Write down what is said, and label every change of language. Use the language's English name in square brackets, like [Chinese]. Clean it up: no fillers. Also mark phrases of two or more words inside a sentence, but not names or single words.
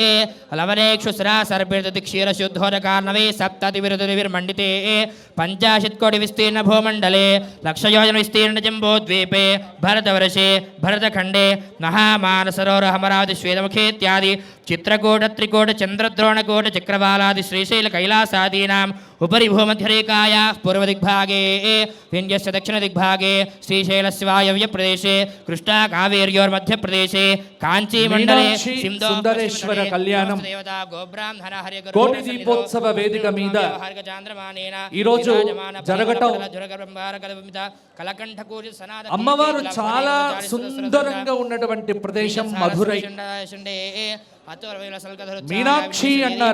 [Sanskrit] लवनेक्षुस्रासर्पितदिक्षीरशुद्धोदकार्णवे सप्ततिविरुद्धिर्मण्डिते 50 कोटि विस्तीर्ण भूमण्डले लक्षयोजन विस्तीर्ण जम्बोद्वीपे भरतवर्षे भरतखण्डे महामानसरोवर अमरावति श्वेतमुखे इत्यादि चित्रकूट त्रिकूट चन्द्रद्रोणकूट चक्रवालादि श्रीशैल कैलासादीनाम् उपरि भूमध्यरेखायाः पूर्वदिग्भागे विन्ध्यस्य दक्षिणदिग्भागे श्रीशैलस्य वायव्यप्रदेशे कृष्णा कावेर्योर्मध्यप्रदेशे काञ्चीमण्डले [Telugu] సుందరేశ్వర కళ్యాణం కోటి దీపోత్సవ వేదిక మీద ఈరోజు జరగటం అమ్మవారు చాలా సుందరంగా ఉన్నటువంటి ప్రదేశం మధురై. మీనాక్షి అన్నారు.